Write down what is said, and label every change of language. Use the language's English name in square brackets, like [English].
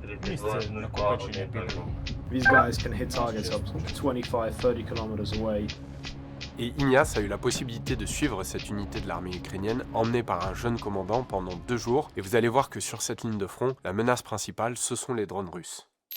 [Ukrainian] Місце накопичення підриву. [English] These guys can hit targets up 25-30 kilometers away. [French] Et Ignace a eu la possibilité de suivre cette unité de l'armée ukrainienne emmenée par un jeune commandant pendant 2 jours et vous allez voir que sur cette ligne de front, la menace principale, ce sont les drones russes.